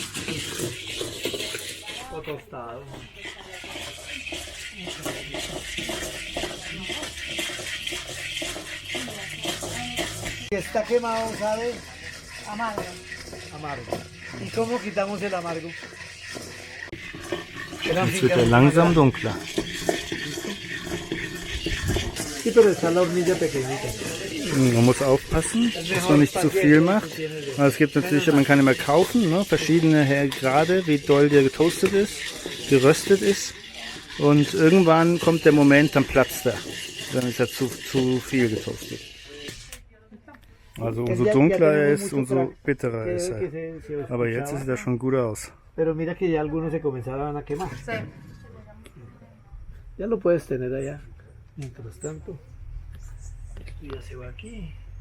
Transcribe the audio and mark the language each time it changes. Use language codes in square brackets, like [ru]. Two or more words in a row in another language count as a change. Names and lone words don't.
[es] O tostado. Está quemado, ¿sabes? Amargo. Amargo. ¿Y cómo quitamos el amargo? [de] Jetzt wird er langsam dunkler. [es] Sí, pero está la hornilla pequeñita. [de] Man muss aufpassen, dass man nicht zu viel macht. Aber es gibt natürlich, man kann immer kaufen, ne, verschiedene Grade, wie doll der getoastet ist, geröstet ist. Und irgendwann kommt der Moment, dann platzt er. Dann ist er zu viel getoastet. Also umso dunkler er ist, umso bitterer ist er. Aber jetzt sieht er schon gut aus. [es] Pero mira que ya algunos se comenzaban a quemar. Sí. Ya lo puedes tener allá. Mientras tanto, esto ya se va aquí.